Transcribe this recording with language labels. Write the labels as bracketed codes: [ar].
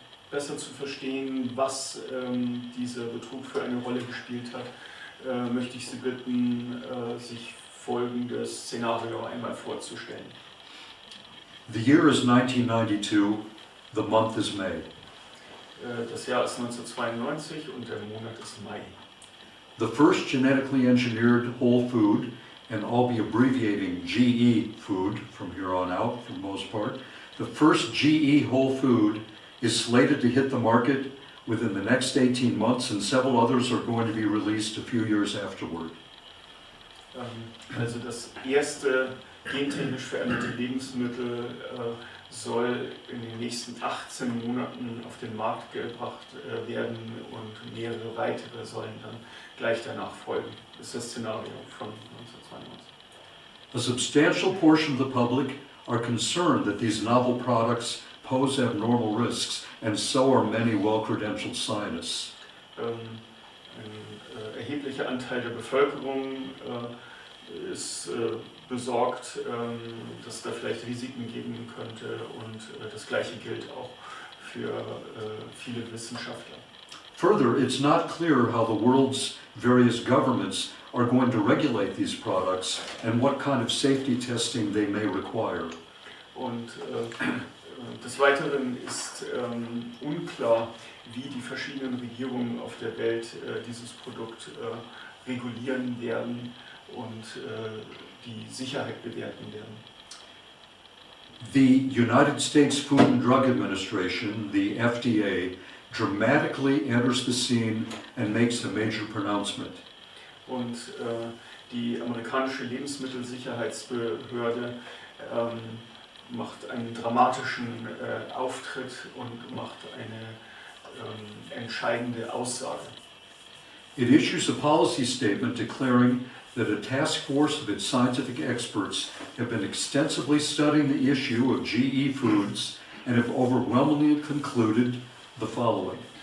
[de] Besser zu verstehen, was dieser Betrug für eine Rolle gespielt hat, möchte ich Sie bitten, sich folgendes Szenario einmal vorzustellen. [en] The year is 1992, the month is May. [de] Das Jahr ist 1992 und der Monat ist Mai. [en] The first genetically engineered whole food, and I'll be abbreviating GE food from here on out for the most part, the first GE whole food is slated to hit the market within the next 18 months, and several others are going to be released a few years afterward. [de] Also das erste gentechnisch veränderte Lebensmittel soll in den nächsten 18 Monaten auf den Markt gebracht werden und mehrere weitere sollen dann gleich danach folgen. Das ist das Szenario von 1992. [en] A substantial portion of the public are concerned that these novel products pose abnormal risks, and so are many well-credentialed scientists. [de] Ein erheblicher Anteil der Bevölkerung ist besorgt, dass da vielleicht Risiken geben könnte, und das Gleiche gilt auch für viele Wissenschaftler. [en] Further, it's not clear how the world's various governments are going to regulate these products and what kind of safety testing they may require. [de] Und des Weiteren ist unklar, wie die verschiedenen Regierungen auf der Welt dieses Produkt regulieren werden und die Sicherheit bewerten werden. [en] The United States Food and Drug Administration, the FDA, dramatically enters the scene and makes a major pronouncement. [de] Und die amerikanische Lebensmittelsicherheitsbehörde macht einen dramatischen Auftritt und macht eine entscheidende Aussage. [en] It issues a policy statement declaring that a task force of its scientific experts have been extensively studying the issue of GE foods and have overwhelmingly concluded the following.